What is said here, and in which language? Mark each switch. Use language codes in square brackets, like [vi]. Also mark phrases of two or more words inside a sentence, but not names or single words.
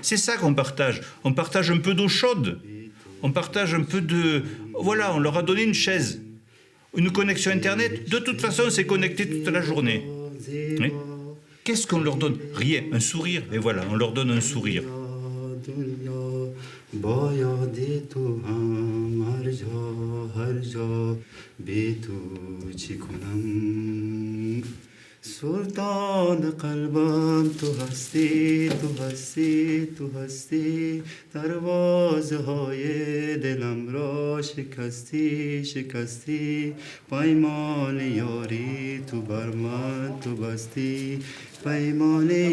[fr] C'est ça qu'on partage. On partage un peu d'eau chaude. On partage un peu de... Voilà, on leur a donné une chaise. Une connexion Internet. De toute façon, c'est connecté toute la journée. Oui. Qu'est-ce qu'on leur donne? Rien, un sourire. Et voilà, on leur donne un sourire. [fa] سلطان قلبم تو هستی تو هستی تو هستی دروازه های دلم را شکستی شکستی پیمان یاری تو بر من تو بستی پیمان